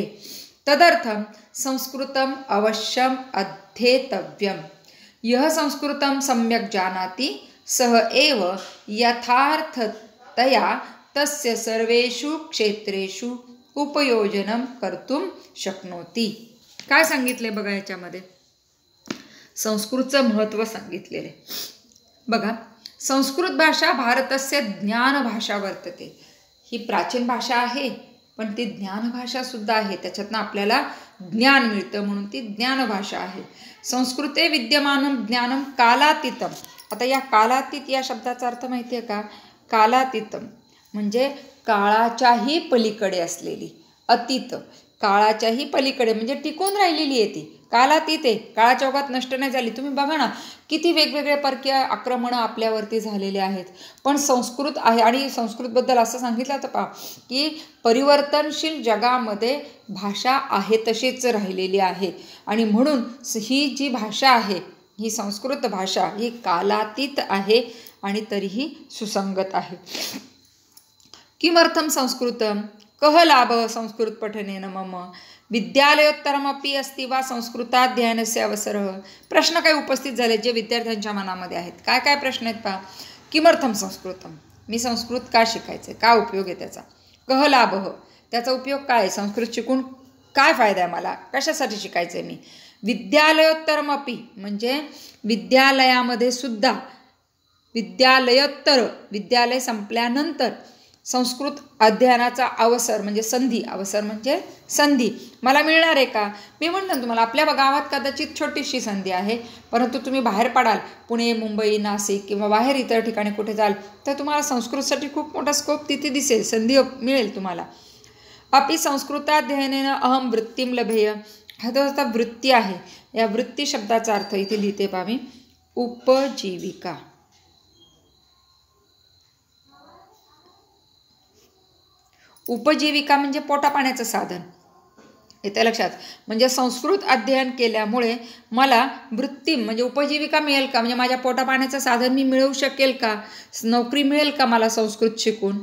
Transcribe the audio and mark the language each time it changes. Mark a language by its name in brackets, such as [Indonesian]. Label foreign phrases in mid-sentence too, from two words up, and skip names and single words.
[Sanskrit] तदर्थं संस्कृतम् अवश्यम् अध्येतव्यम्. यः संस्कृतं सम्यक् जानाति सः एव यथार्थतया तस्य सर्वेषु क्षेत्रेषु उपयोजनं कर्तुं शक्नोति. [Marathi] काय सांगितले बघा याच्यामध्ये? संस्कृतचं महत्त्व सांगितलेले बघा. [Sanskrit] संस्कृत भाषा भारतस्य ज्ञानभाषा वर्तते. [Marathi] ही प्राचीन भाषा आहे, पण ती ज्ञानभाषा सुद्धा आहे. त्याच्यातनं आपल्याला ज्ञान मिळतं म्हणून ती ज्ञानभाषा आहे. [Sanskrit] संस्कृते विद्यमानं ज्ञानं कालातीतम. [Marathi] आता या कालातीत या शब्दाचा अर्थ माहिती आहे का? कालातीतम म्हणजे काळाच्याही पलीकडे असलेली. अतीत काळाच्याही पलीकडे म्हणजे टिकून राहिलेली आहे ती. कालातीत आहे, काळाच्या ओघात नष्ट नाही झाली. तुम्ही बघा ना किती वेगवेगळे परकीय आक्रमणं आपल्यावरती झालेले आहेत, पण संस्कृत आहे. आणि संस्कृतबद्दल असं सांगितलं होतं पहा की परिवर्तनशील जगामध्ये भाषा आहे तशीच राहिलेली आहे. आणि म्हणून ही जी भाषा आहे, ही संस्कृत भाषा ही कालातीत आहे आणि तरीही सुसंगत आहे. [Sanskrit] किमर्थं संस्कृतं? कः लाभः संस्कृत पठनेन मम? विद्यालयोत्तरमपि अस्ति वा संस्कृताध्ययनस्य अवसरः? [Marathi] प्रश्न काही उपस्थित झाले जे विद्यार्थ्यांच्या मनामध्ये आहेत. काय काय प्रश्न आहेत पहा. [Sanskrit] किमर्थं संस्कृतं? [Marathi] मी संस्कृत का शिकायचं? का उपयोग आहे त्याचा? [Sanskrit] कः लाभः? [Marathi] त्याचा उपयोग काय आहे? संस्कृत शिकून काय फायदा आहे मला? कशासाठी शिकायचं आहे मी? विद्यालयोत्तरमपि म्हणजे विद्यालयामध्ये सुद्धा, विद्यालयोत्तर विद्यालय संपल्यानंतर संस्कृत अध्ययनाचा अवसर म्हणजे संधी. अवसर म्हणजे संधी मला मिळणार आहे का? मी म्हणतो ना तुम्हाला, आपल्या गावात कदाचित छोटीशी संधी आहे, परंतु तुम्ही बाहेर पडाल, पुणे, मुंबई, नाशिक किंवा बाहेर इतर ठिकाणी कुठे जाल तर तुम्हाला संस्कृतसाठी खूप मोठा स्कोप तिथे दिसेल, संधी मिळेल तुम्हाला. [Sanskrit] अपि संस्कृताध्ययनेन अहम वृत्तिं लभेय. [Marathi] हा तो आता वृत्ती आहे. या वृत्ती शब्दाचा अर्थ इथे लिहिते पहा मी, उपजीविका. उपजीविका म्हणजे पोटापाण्याचं साधन. येते लक्षात. म्हणजे संस्कृत अध्ययन केल्यामुळे मला वृत्ती म्हणजे उपजीविका मिळेल का, म्हणजे माझ्या पोटापाण्याचं साधन मी मिळवू शकेल का, नोकरी मिळेल का मला संस्कृत शिकून.